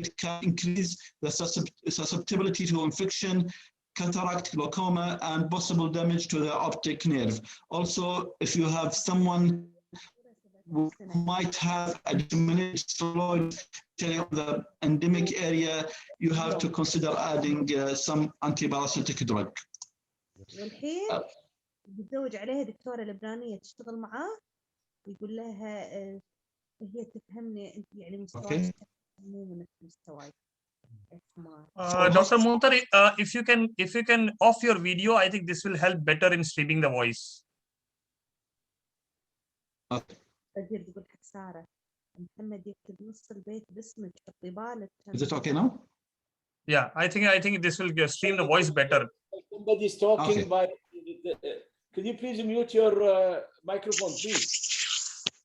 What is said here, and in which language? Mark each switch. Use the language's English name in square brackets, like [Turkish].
[English] It can increase the susceptibility to infection, cataract, glaucoma, and possible damage to the optic nerve. Also, if you have someone who might have a disseminated steroid in the endemic area, you have to consider adding some antiparasitic drug. [Arabic] والحين بتزوج عليها دكتورة لبنانية تشتغل معاه ويقول لها هي تفهمني انت يعني مستواك مو من مستواي. [English] Dr. Muntari, if you can off your video, I think this will help better in streaming the voice. [Arabic] تقول حق سارة محمد يكتب نص البيت باسمك حطي بالك. [English] Is it okay now? Yeah, I think this will stream the voice better. Somebody's talking by. Could you please mute your microphone, please?